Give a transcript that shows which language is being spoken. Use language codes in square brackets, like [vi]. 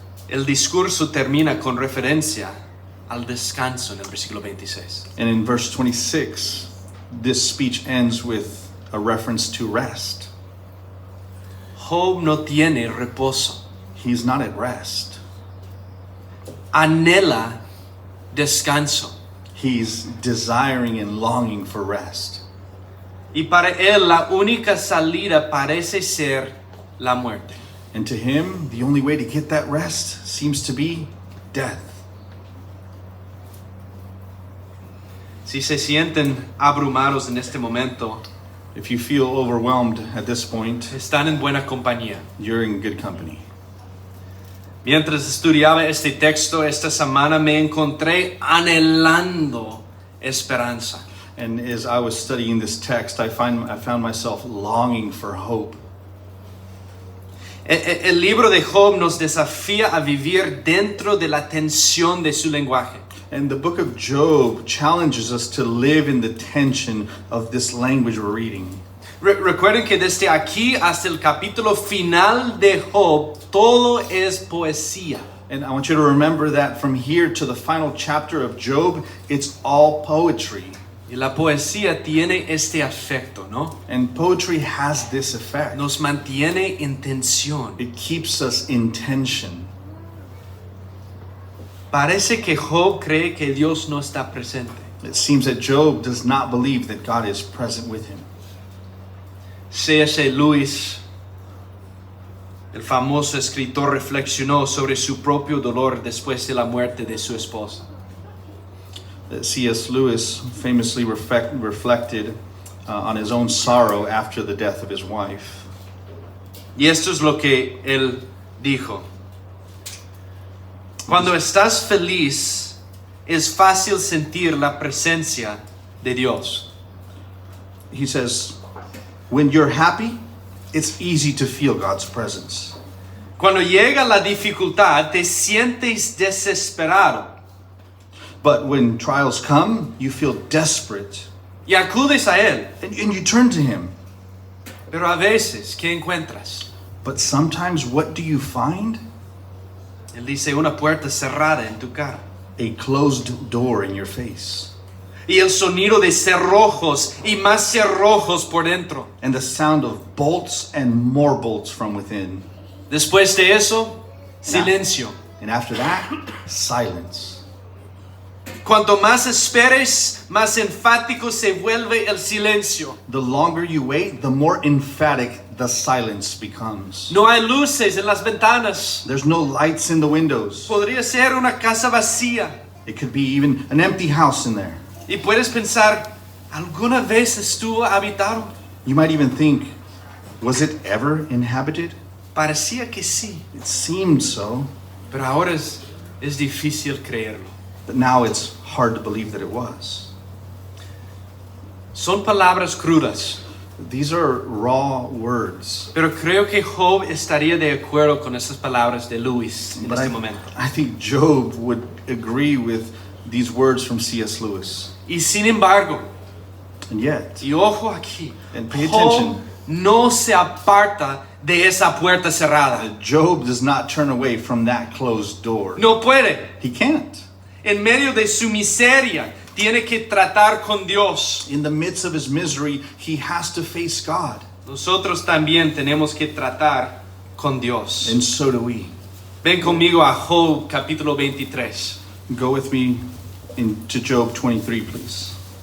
[es] El discurso termina con referencia al descanso en el versículo 26. [en] And in verse 26, this speech ends with a reference to rest. [es] Job no tiene reposo. [en] He's not at rest. [es] Anhela descanso. [en] He's desiring and longing for rest. [es] Y para él la única salida parece ser la muerte. [en] And to him, the only way to get that rest seems to be death. [es] Si se sienten abrumados en este momento, [en] If you feel overwhelmed at this point, [es] están en buena compañía. [en] you're in good company. [es] Mientras estudiaba este texto esta semana me encontré anhelando esperanza. [en] And as I was studying this text, I found myself longing for hope. [es] El libro de Job nos desafía a vivir dentro de la tensión de su lenguaje. [en] And the book of Job challenges us to live in the tension of this language we're reading. [es] Recuerden que desde aquí hasta el capítulo final de Job, todo es poesía. [en] And I want you to remember that from here to the final chapter of Job, it's all poetry. [es] Y la poesía tiene este efecto, ¿no? [en] And poetry has this effect. [es] Nos mantiene en tensión. [en] It keeps us in tension. [es] Parece que Job cree que Dios no está presente. [en] It seems that Job does not believe that God is present with him. [es] C.S. Lewis El famoso escritor reflexionó sobre su propio dolor después de la muerte de su esposa. [en] C.S. Lewis famously reflected on his own sorrow after the death of his wife. [es] Y esto es lo que él dijo. Cuando estás feliz, es fácil sentir la presencia de Dios. [en] He says, when you're happy, it's easy to feel God's presence. [es] Cuando llega la dificultad, te sientes desesperado [en] But when trials come, you feel desperate. [es] y acudes a Él. [en] And you turn to Him. [es] Pero a veces, ¿qué encuentras? [en] But sometimes, what do you find? [es] Él dice una puerta cerrada en tu cara. [en] A closed door in your face. [es] Y el sonido de cerrojos y más cerrojos por dentro. [en] And the sound of bolts and more bolts from within. [es] Después de eso, silencio. [en] And after that, silence. [es] Cuanto más esperes, más enfático se vuelve el silencio. [en] The longer you wait, the more emphatic the silence becomes. [es] No hay luces en las ventanas. [en] There's no lights in the windows. [es] Podría ser una casa vacía. [en] It could be even an empty house in there. [es] Y puedes pensar, ¿alguna vez estuvo habitado? [en] You might even think, was it ever inhabited? [es] Parecía que sí, [en] It seemed so, [es] pero ahora es difícil creerlo. [en] but now it's hard to believe that it was. [es] Son palabras crudas, [en] These are raw words. [es] pero creo que Job estaría de acuerdo con esas palabras de Luis en [en] But [es] este momento. [en] I think Job would agree with these words from C.S. Lewis. [es] Y sin embargo, [en] And yet, [es] y ojo aquí, [en] And pay [es] Job [en] attention. [es] no se aparta de esa puerta cerrada. [en] Job does not turn away from that closed door. [es] No puede. [en] He can't. [es] En medio de su miseria, tiene que tratar con Dios. [en] In the midst of his misery, he has to face God. [es] Nosotros también tenemos que tratar con Dios. [en] And so do we. [es] Ven conmigo a Job capítulo 23. [en] Go with me to Job 23, please.